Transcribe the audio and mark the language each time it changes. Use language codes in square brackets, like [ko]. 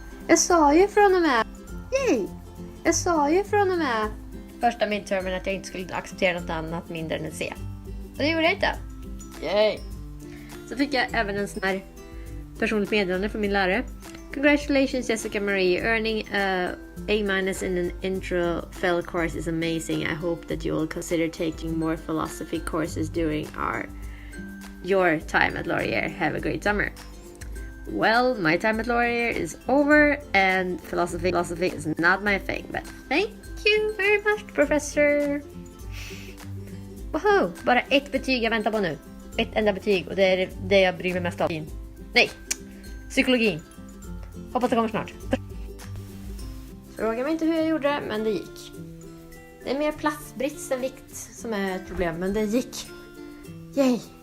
[sv] Jag sa ju från och med första midtermen att jag inte skulle acceptera något annat mindre än en C. Och det gjorde jag inte. Yay! Så fick jag även en sån här personligt meddelande från min lärare. [en] Congratulations Jessica Marie, earning a A- in an intro FEL course is amazing. I hope that you will consider taking more philosophy courses during your time at Laurier. Have a great summer. Well, my time at Laurier is over and philosophy is not my thing, but thank you very much, professor. Woho! [sv] Bara ett betyg jag väntar på nu. Ett enda betyg, och det är det jag bryr mig mest om. Nej, psykologin. Hoppas det kommer snart. Fråga mig inte hur jag gjorde det, men det gick. Det är mer platsbrist än vikt som är ett problem, men det gick. Yay!